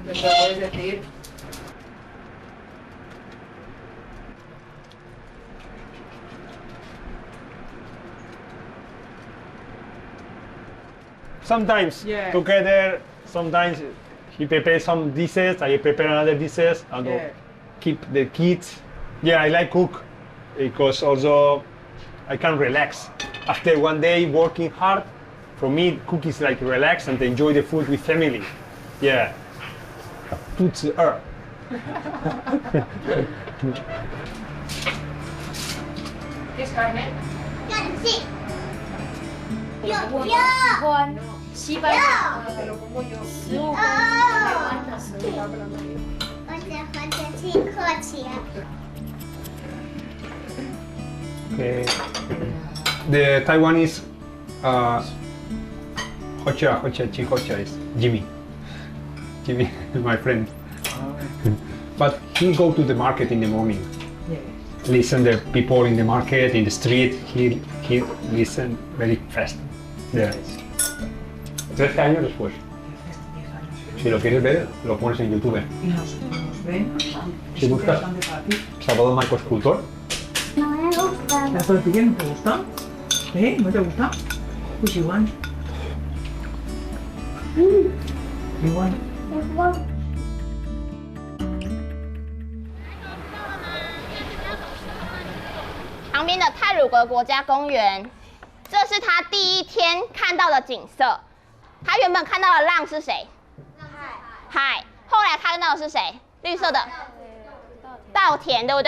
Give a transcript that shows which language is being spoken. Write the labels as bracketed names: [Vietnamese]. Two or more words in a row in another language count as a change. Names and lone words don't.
[English] Sometimes together, sometimes he prepares some dishes, I prepare another dishes, and keep the kids. Yeah, I like cook because also I can relax. After one day working hard, for me, cook is like relax and enjoy the food with family. Yeah. [Chinese] 肚子饿。 [Spanish] ¿Quieres carne? Sí. Yo. [Chinese] 喜欢西班牙食物跟台湾的食物。或者请客气。 [English] Okay. The Taiwanese Hocha is Jimmy, my friend. But he go to the market in the morning. Listen the people in the market, in the street. He listen very fast. Yeah. [Spanish] 13 años después. Si lo quieres ver, lo pones en YouTube. Si buscas Salvador Marco escultor. No me gusta. ¿La tortilla no te gusta? ¿No te gusta? Pues igual. Igual. Igual. [Chinese] 旁边的太鲁阁国家公园，这是他第一天看到的景色。他原本看到的浪是谁？海。后来看到的是谁？绿色的稻田，对不对？